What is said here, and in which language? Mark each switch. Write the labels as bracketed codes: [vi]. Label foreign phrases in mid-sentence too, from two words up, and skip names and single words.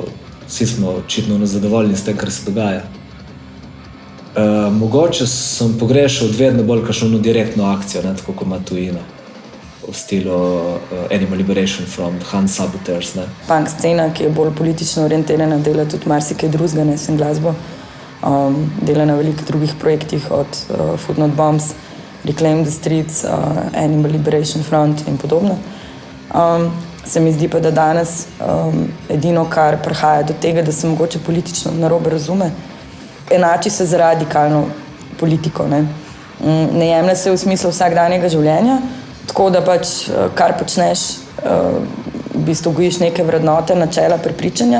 [sl] Vsi smo očitno nezadovoljni s tem, kar se dogaja. Mogoče sem pogrešal vedno bolj kakšno direktno akcijo, tako kot ima tujina. V stilu Animal Liberation Front, Hunt Saboteurs. Punk scena, ki je bolj politično orientirana, dela tudi marsikaj drugega, ne sem glasbo. Dela na velikih drugih projektih, od Food Not Bombs, Reclaim the Streets, Animal Liberation Front in podobno. Se mi zdi pa, da danes edino, kar prihaja do tega, da se mogoče politično narobe razume, enači se za radikalno politiko. Ne jemlje se v smislu vsakdanjega življenja, tako da pač kar počneš, v bistvu gojiš neke vrednote, načela, prepričanja.